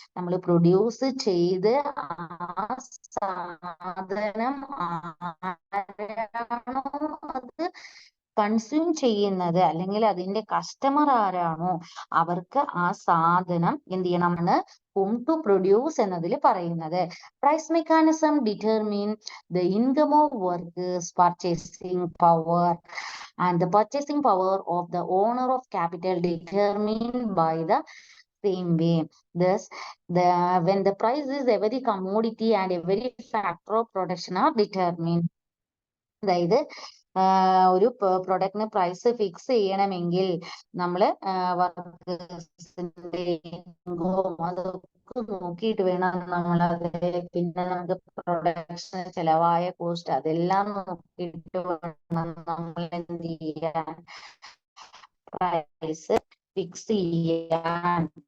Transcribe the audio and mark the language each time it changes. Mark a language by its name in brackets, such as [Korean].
[Malayalam] നമ്മൾ പ്രൊഡ്യൂസ് ചെയ്ത് ആ സാധനം ആരാണോ അത് കൺസ്യൂം ചെയ്യുന്നത്, അല്ലെങ്കിൽ അതിന്റെ കസ്റ്റമർ ആരാണോ അവർക്ക് ആ സാധനം എന്ത് ചെയ്യണമെന്ന് [English] hmm to produce [Malayalam] എന്നതിൽ പറയുന്നത്. [English] Price mechanism determine the income of workers purchasing power and the purchasing power of the owner of capital determined by the same way. Thus, when the price is every commodity and every factor of production are determined. [Malayalam] അതായത് ഒരു പ്രൊഡക്റ്റിന് price fix ചെയ്യണമെങ്കിൽ നമ്മൾ വർക്കേഴ്സിന്റെ ഇൻകവും അതൊക്കെ നോക്കിയിട്ട് വേണം നമ്മൾ അത്, പിന്നെ നമുക്ക് പ്രൊഡക്ഷന് ചെലവായ കോസ്റ്റ് അതെല്ലാം നോക്കിയിട്ട് വേണം നമ്മൾ എന്ത് ചെയ്യാൻ, പ്രൈസ് ഫിക്സ് ചെയ്യാൻ.